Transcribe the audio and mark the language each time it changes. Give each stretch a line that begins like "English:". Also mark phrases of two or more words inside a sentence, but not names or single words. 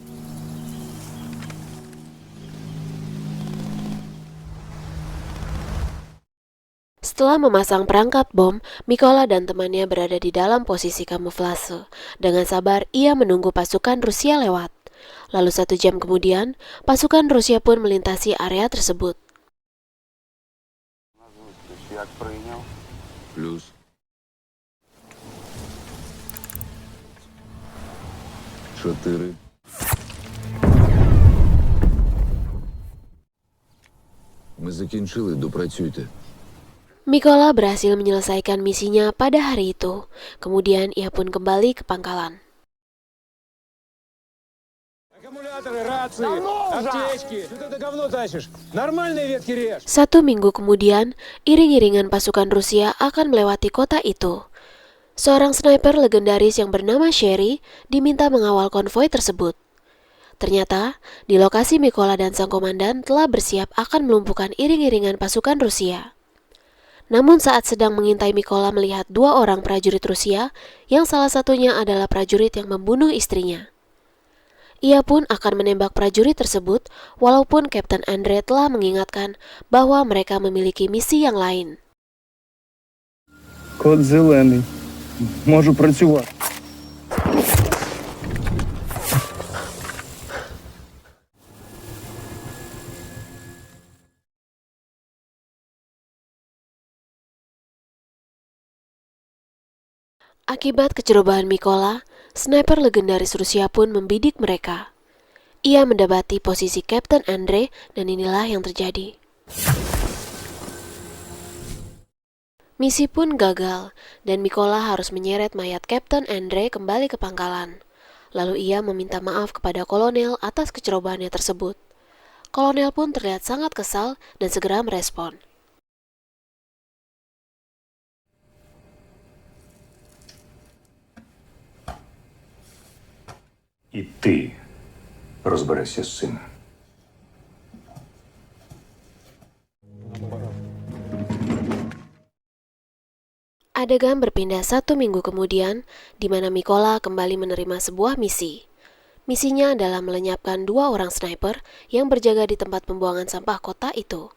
Indonesian: Setelah memasang perangkap bom, Mykola dan temannya berada di dalam posisi kamuflase. Dengan sabar, ia menunggu pasukan Rusia lewat. Lalu 1 jam kemudian, pasukan Rusia pun melintasi area tersebut.
Ukrainian: Плюс. Чотири. Ми закінчили, допрацюйте.
Indonesian: Mykola berhasil menyelesaikan misinya pada hari itu. Kemudian ia pun kembali ke pangkalan.
Russian: Аккумуляторы, рации, аптечки. Что ты это говно тащишь? Нормальные ветки режь.
Indonesian: 1 minggu kemudian, iring-iringan pasukan Rusia akan melewati kota itu. Seorang sniper legendaris yang bernama Sherry diminta mengawal konvoi tersebut. Ternyata, di lokasi Mykola dan sang komandan telah bersiap akan melumpuhkan iring-iringan pasukan Rusia. Namun saat sedang mengintai Mykola melihat 2 orang prajurit Rusia, yang salah satunya adalah prajurit yang membunuh istrinya. Ia pun akan menembak prajurit tersebut, walaupun Kapten Andre telah mengingatkan bahwa mereka memiliki misi yang lain.
Ukrainian: Код зелений. Можу працювати.
Indonesian: Akibat kecerobohan Mykola, sniper legendaris Rusia pun membidik mereka. Ia mendapati posisi Kapten Andre dan inilah yang terjadi. Misi pun gagal dan Mykola harus menyeret mayat Kapten Andre kembali ke pangkalan. Lalu ia meminta maaf kepada kolonel atas kecerobohannya tersebut. Kolonel pun terlihat sangat kesal dan segera merespon.
Ukrainian: І ти розберешся з цим.
Indonesian: Adegan berpindah 1 minggu kemudian, di mana Mykola kembali menerima sebuah misi. Misinya adalah melenyapkan 2 orang sniper yang berjaga di tempat pembuangan sampah kota itu.